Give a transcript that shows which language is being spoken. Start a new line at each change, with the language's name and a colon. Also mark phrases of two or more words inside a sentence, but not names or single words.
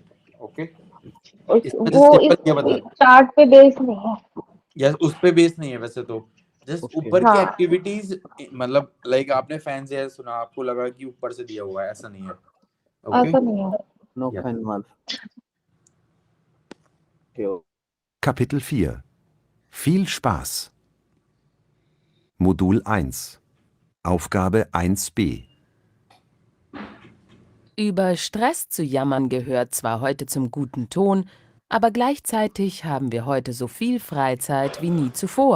Hindi: ओके, इसमें वो जस्ट इस सिंपल ये बता. चार्ट पे बेस्ड नहीं है. यस, उस पे बेस नहीं है वैसे तो. जस्ट उसके. ऊपर की हाँ. एक्टिविटीज, मतलब लाइक आपने फैंस है सुना, आपको लगा कि ऊपर से दिया हुआ है, ऐसा नहीं है. ओके, ऐसा नहीं है. नो
German: Ja. फैन माल. Kapitel 4. Viel Spaß. Modul 1. Aufgabe 1b. Über Stress zu jammern gehört zwar heute zum guten Ton, aber gleichzeitig haben wir heute so viel Freizeit wie nie zuvor.